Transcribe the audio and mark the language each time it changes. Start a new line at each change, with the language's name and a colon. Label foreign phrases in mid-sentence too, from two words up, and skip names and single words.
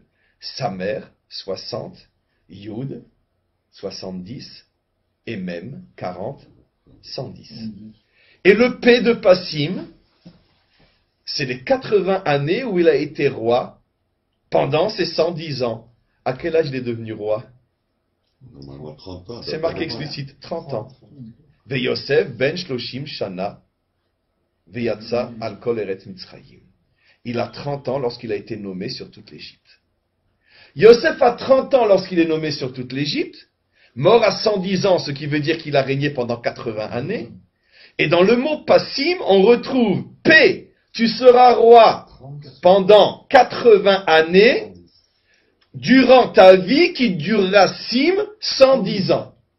French: Samer, 60, Yud, 70, et même 40, 110. Et le P de Passim, c'est les 80 années où il a été roi pendant ces 110 ans. À quel âge il est devenu roi? Normalement 30 ans. C'est marqué explicite, 30 ans.
Hebrew: ויוסף בן שלשים שנה ויצא על כל ארץ מצרים.
French: Il a 30 ans lorsqu'il a été nommé sur toute l'Égypte. Yosef a 30 ans lorsqu'il est nommé sur toute l'Égypte, mort à 110 ans, ce qui veut dire qu'il a régné pendant 80 années. Et dans le mot Passim, on retrouve P, tu seras roi pendant 80 années, durant ta vie qui durera Sim 110 ans.